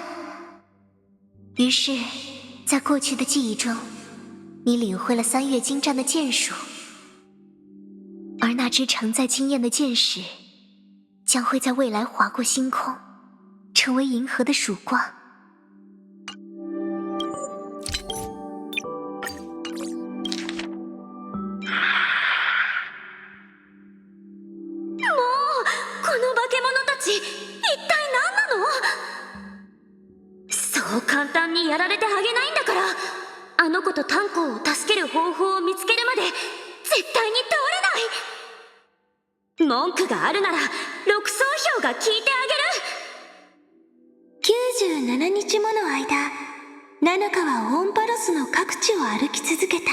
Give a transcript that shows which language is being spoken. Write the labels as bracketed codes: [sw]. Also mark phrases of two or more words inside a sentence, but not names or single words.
[zh] 于是，在过去的记忆中，你领会了3月精湛的剑术，而那支承载经验的箭矢，将会在未来划过星空，成为银河的曙光。 [ja] この化け物たち、一体何なの？そう簡単にやられてあげないんだから、あの子と炭鉱を助ける方法を見つけるまで絶対に倒れない。文句があるなら6層票が聞いてあげる。97日もの間、ナノカはオンパロスの各地を歩き続けた。